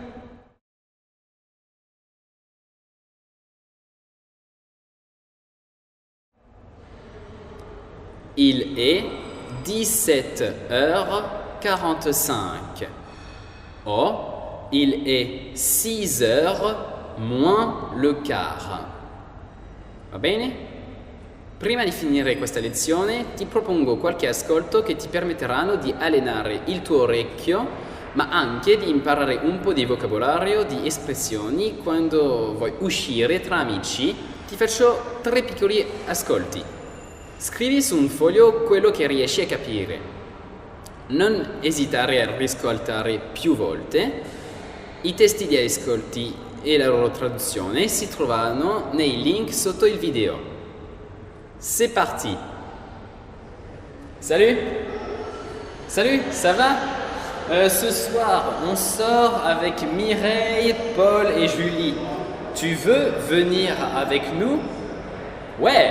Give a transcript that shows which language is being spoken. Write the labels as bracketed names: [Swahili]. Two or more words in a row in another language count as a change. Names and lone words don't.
[French] Il est 17h45. Oh, il est 6h moins le quart. [Italian] Va bene? Prima di finire questa lezione ti propongo qualche ascolto che ti permetteranno di allenare il tuo orecchio, ma anche di imparare un po' di vocabolario, di espressioni quando vuoi uscire tra amici. Ti faccio 3 piccoli ascolti. Scrivi su un foglio quello che riesci a capire. Non esitare a riscoltare più volte. I testi di ascolti e la loro traduzione si trovano nei link sotto il video. [French] C'est parti. Salut. Salut, ça va? Ce soir, on sort avec Mireille, Paul et Julie. Tu veux venir avec nous? Ouais.